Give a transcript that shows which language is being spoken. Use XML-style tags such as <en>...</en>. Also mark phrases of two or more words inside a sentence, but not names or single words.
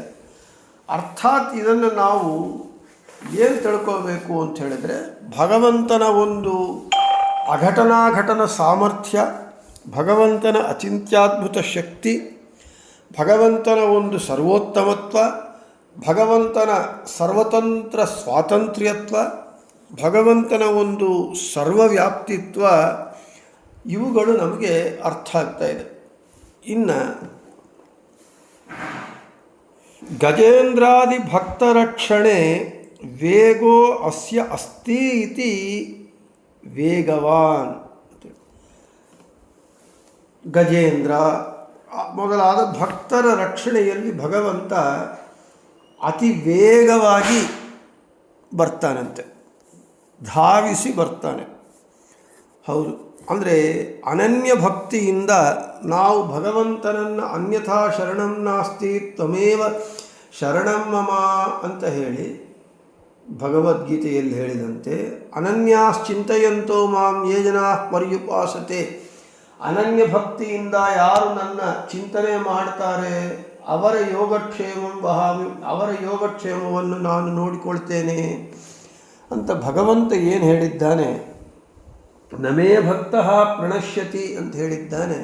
<kn>ಅರ್ಥಾತ್ ಇದನ್ನು ನಾವು ಏನು ತಿಳ್ಕೋಬೇಕು ಅಂತ ಹೇಳಿದರೆ, ಭಗವಂತನ ಒಂದು ಅಘಟನಾಘಟನ ಸಾಮರ್ಥ್ಯ, ಭಗವಂತನ ಅಚಿಂತ್ಯದ್ಭುತ ಶಕ್ತಿ, ಭಗವಂತನ ಒಂದು ಸರ್ವೋತ್ತಮತ್ವ, ಭಗವಂತನ ಸರ್ವತಂತ್ರ ಸ್ವಾತಂತ್ರ್ಯತ್ವ, ಭಗವಂತನ ಒಂದು ಸರ್ವವ್ಯಾಪ್ತಿತ್ವ, ಇವುಗಳು ನಮಗೆ ಅರ್ಥ ಆಗ್ತಾ ಇದೆ.</kn> <sa>ಇನ್ನು ಗಜೇಂದ್ರಾದಿ ಭಕ್ತರಕ್ಷಣೆ ವೇಗೋ ಅಸ್ಯ ಅಸ್ತಿ ಇತಿ ವೇಗವಾನ್.</sa> <kn>ಗಜೇಂದ್ರ ಮೊದಲಾದ ಭಕ್ತರ ರಕ್ಷಣೆಯಲ್ಲಿ ಭಗವಂತ ಅತಿ ವೇಗವಾಗಿ ಬರ್ತಾನಂತೆ, ಧಾವಿಸಿ ಬರ್ತಾನೆ. ಹೌದು, ಅಂದರೆ ಅನನ್ಯ ಭಕ್ತಿಯಿಂದ ನಾವು ಭಗವಂತನನ್ನು</kn> <sa>ಅನ್ಯಥಾ ಶರಣಂ ನಾಸ್ತಿ ತ್ವಮೇವ ಶರಣಂ ಮಮ</sa> <kn>ಅಂತ ಹೇಳಿ ಭಗವದ್ಗೀತೆಯಲ್ಲಿ ಹೇಳಿದಂತೆ,</kn> <sa>ಅನನ್ಯಾಶ್ಚಿಂತಯಂತೋ ಮಾಂ ಯೇ ಜನಾಃ ಪರ್ಯುಪಾಸತೆ,</sa> <kn>ಅನನ್ಯ ಭಕ್ತಿಯಿಂದ ಯಾರು ನನ್ನ ಚಿಂತನೆ ಮಾಡ್ತಾರೆ ಅವರ</kn> <sa>ಯೋಗಕ್ಷೇಮಂ ವಹಾಮಿ,</sa> <kn>ಅವರ ಯೋಗಕ್ಷೇಮವನ್ನು ನಾನು ನೋಡಿಕೊಳ್ತೇನೆ ಅಂತ ಭಗವಂತ ಏನು ಹೇಳಿದ್ದಾನೆ.</kn> <sa>ನಮೇ ಭಕ್ತಃ ಪ್ರಣಶ್ಯತಿ</sa> <kn>ಅಂತ ಹೇಳಿದ್ದಾನೆ.</kn>